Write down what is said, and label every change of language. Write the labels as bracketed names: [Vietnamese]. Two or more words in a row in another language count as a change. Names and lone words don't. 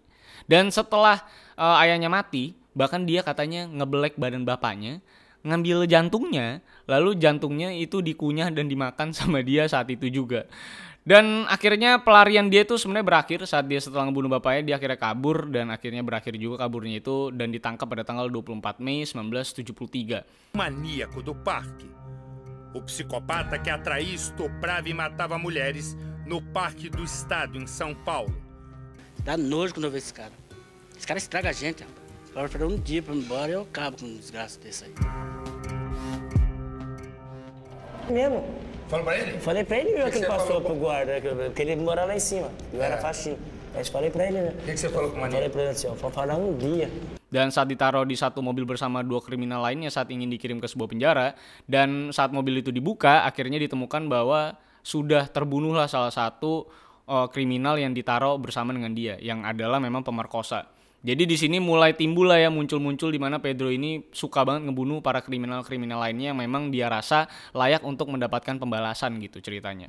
[Indonesian] Dan setelah ayahnya mati, bahkan dia katanya ngebelek badan bapaknya, ngambil jantungnya, lalu jantungnya itu dikunyah dan dimakan sama dia saat itu juga. Dan akhirnya pelarian dia itu sebenarnya berakhir saat dia setelah ngebunuh bapaknya, dia akhirnya kabur, dan akhirnya berakhir juga kaburnya itu dan ditangkap pada tanggal 24 Mei 1973. [Portuguese] Maníaco do parque. O psicopata que atraía, estuprava e matava mulheres no Parque do Estado, em São Paulo. Dá nojo quando eu vejo esse cara. Esse cara estraga a gente, rapaz. Esse cara vai esperar um dia pra ir embora e eu acabo com um desgraça desse aí. Mesmo. Falou pra ele? Falei pra ele Que que ele você passou falou pro guarda, porque ele morava lá em cima. Eu era faxina. Aí eu falei pra ele, né? O que você falou com o Falei maníaco? pra ele assim, ó, vou falar um dia. [Indonesian] Dan saat ditaruh di satu mobil bersama 2 kriminal lainnya saat ingin dikirim ke sebuah penjara, dan saat mobil itu dibuka, akhirnya ditemukan bahwa sudah terbunuhlah salah satu kriminal yang ditaruh bersama dengan dia, yang adalah memang pemerkosa. Jadi di sini mulai timbul lah ya, muncul-muncul di mana Pedro ini suka banget ngebunuh para kriminal-kriminal lainnya yang memang dia rasa layak untuk mendapatkan pembalasan gitu ceritanya.